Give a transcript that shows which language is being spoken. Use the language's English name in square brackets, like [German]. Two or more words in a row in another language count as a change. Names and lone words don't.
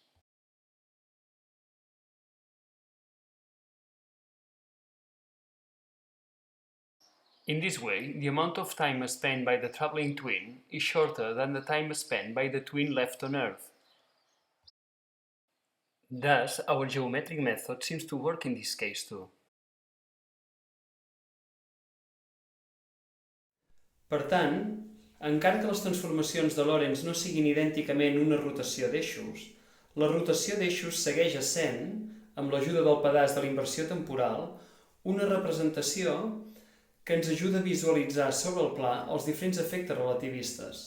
[English] In this way, the amount of time spent by the traveling twin is shorter than the time spent by the twin left on Earth. Thus, our geometric method seems to work in this case too. [Catalan] Per tant, encara que les transformacions de Lorentz no siguin idènticament una rotació d'eixos, la rotació d'eixos segueix essent, amb l'ajuda del pedaç de la inversió temporal, una representació que ens ajuda a visualitzar sobre el pla els diferents efectes relativistes.